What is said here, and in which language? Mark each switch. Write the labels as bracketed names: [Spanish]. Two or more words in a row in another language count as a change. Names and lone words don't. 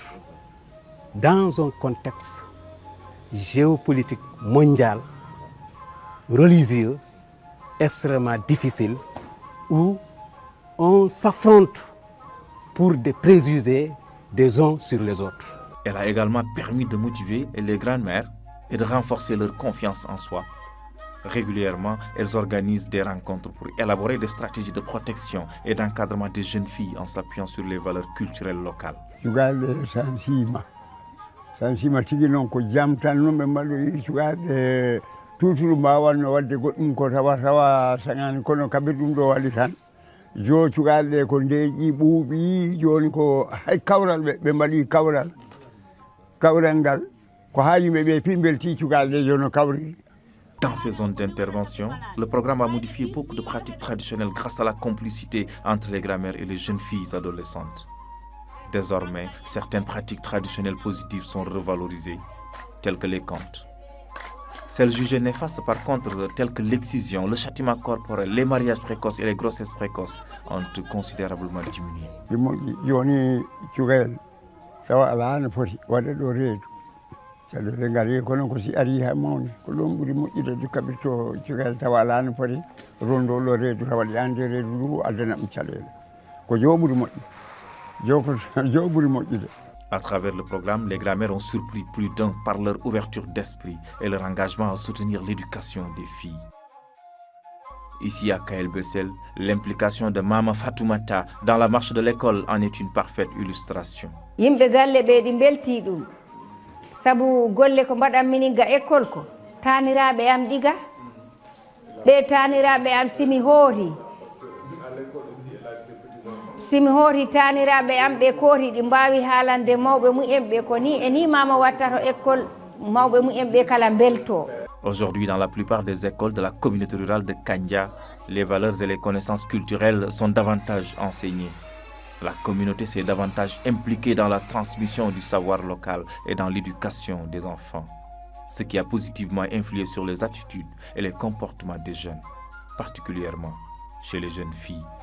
[French] Dans un contexte géopolitique mondial, religieux, extrêmement difficile, où on s'affronte pour des préjugés des uns sur les autres. Elle a également permis de motiver les grands-mères et de renforcer leur confiance en soi. Régulièrement, elles organisent des rencontres pour élaborer des stratégies de protection et d'encadrement des jeunes filles en s'appuyant sur les valeurs culturelles locales. [Fula] sansima tigi noon ko jam tan noon ɓe mbaɗoyi cukaɓe tutulu mbawanno wadde goɗɗum ko tawa saŋani kono kaɓe ɗum ɗo waɗi tan jo cukaɓe ko ndeeƴi ɓuuɓi joni ko hay kawral ɓe mbaɗi kawral ngal ko ha yimɓeɓe pimbelti cukaɓe jono kawri. [French] Dans ces zones d'intervention, le programme a modifié beaucoup de pratiques traditionnelles grâce à la complicité entre les grand-mères et les jeunes filles adolescentes. Désormais, certaines pratiques traditionnelles positives sont revalorisées, telles que les contes. Celles jugées néfastes, par contre, telles que l'excision, le châtiment corporel, les mariages précoces et les grossesses précoces, ont considérablement diminué. [Fula] Joni cukalel sawa ala no foti waɗa ɗo reedu caɗele ngari kono ko si ari ha mawni ko ɗon ɓuuri moƴƴude kaɓe to cukalel tawa ala no foti rondolo reedu tawa ɗi ande reedu ndu addanaɓe caɗele ko jo ɓuuri moƴƴi. [French] À travers le programme, les grand-mères ont surpris plus d'un par leur ouverture d'esprit et leur engagement à soutenir l'éducation des filles. Ici à Kael Bessel, l'implication de Mama Fatoumata dans la marche de l'école en est une parfaite illustration. [Fula] Yimɓe galle ɓe ɗi belti ɗum sabu golle ko mbaɗanmini ga école ko taniraɓe am ɗiga ɓe taniraɓe am simi hoori taniraɓe am ɓe koori ɗi mbawi haalande mawɓe mumen ɓe ko ni e ni mama watta to école mawɓe mumen ɓe kala belto. [French] Aujourd'hui, dans la plupart des écoles de la communauté rurale de Kandia, les valeurs et les connaissances culturelles sont davantage enseignées. La communauté s'est davantage impliquée dans la transmission du savoir local et dans l'éducation des enfants, ce qui a positivement influé sur les attitudes et les comportements des jeunes, particulièrement chez les jeunes filles.